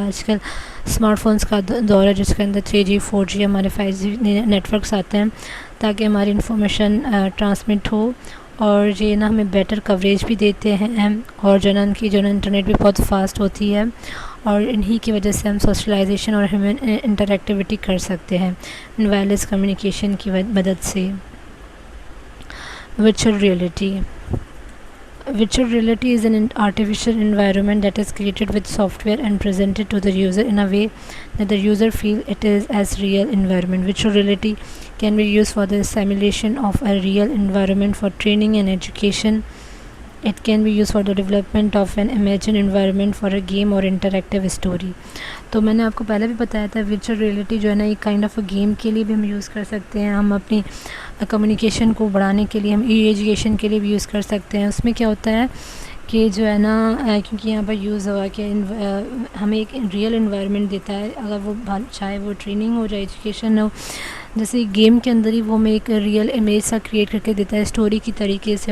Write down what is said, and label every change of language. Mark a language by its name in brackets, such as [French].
[Urdu] آج کل smart phones کا دور ہے جس کے اندر 3G 4G ہمارے 5G نیٹورکس آتے ہیں تاکہ ہماری انفارمیشن ٹرانسمٹ ہو، اور یہ نا ہمیں بیٹر کوریج بھی دیتے ہیں، اور جو نا ان کی جو نا انٹرنیٹ بھی بہت فاسٹ ہوتی ہے، اور انہی کی وجہ سے ہم سوشلائزیشن اور ہیومن انٹریکٹیوٹی کر سکتے ہیں وائرلیس کمیونیکیشن کی مدد سے. [English] Virtual reality. Virtual reality is an artificial environment that is created with software and presented to the user in a way that the user feels it is as real environment. Virtual reality can be used for the simulation of a real environment for training and education. It can be used for the development of an imagined environment for a game or interactive story. [Urdu] تو میں نے آپ کو پہلے بھی بتایا تھا virtual reality جو ہے نا ایک [English] kind of a [Urdu] گیم کے لیے بھی ہم یوز کر سکتے ہیں. ہم اپنی کمیونیکیشن کو بڑھانے کے لیے ہم ایجوکیشن کے لیے بھی یوز کر سکتے ہیں. اس میں کیا ہوتا ہے کہ جو ہے نا کیونکہ یہاں پر یوز ہوا کہ ہمیں ایک ریئل انوائرمنٹ دیتا ہے، اگر وہ چاہے وہ ٹریننگ ہو جائے ایجوکیشن ہو، جیسے گیم کے اندر ہی وہ ہمیں ایک ریئل امیج سا کریٹ کر کے دیتا ہے اسٹوری کی طریقے سے.